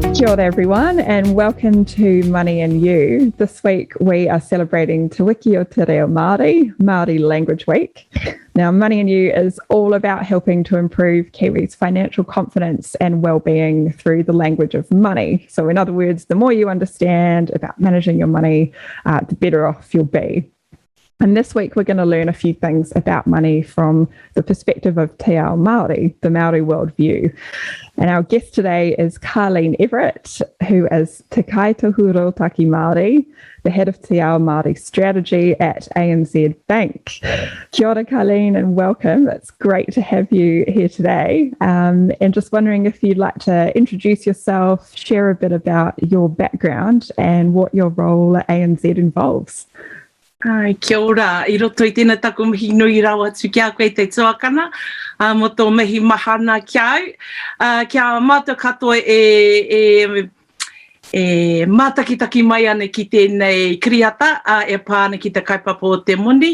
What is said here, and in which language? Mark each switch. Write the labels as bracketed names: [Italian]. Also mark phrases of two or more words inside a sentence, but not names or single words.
[Māori] Kia ora [English] everyone and welcome to Money and You. This week we are celebrating Te Wiki o Te Reo Māori, Māori Language Week. Now Money and You is all about helping to improve Kiwis' financial confidence and well-being through the language of money. So in other words, the more you understand about managing your money, the better off you'll be. And this week, we're going to learn a few things about money from the perspective of [Māori] Te Ao Māori, [English] the Maori worldview. And our guest today is Karleen Everitt, who is [Māori] Te Kaitohu Rautaki Māori, [English] the head of Te Ao Māori Strategy at ANZ Bank. [Māori] Kia ora, Karleen, [English] and welcome. It's great to have you here today. And just wondering if you'd like to introduce yourself, share a bit about your background and what your role at ANZ involves. [Māori] Kia ora, I roto I tēnā taku mihi nui rawa atu kia koe te tuakana, mo tō mihi mahana kia au. Kia mātua katoa e mātakitaki mai ane ki tēnei kiriata, e pāna ki te kaipapa o te moni.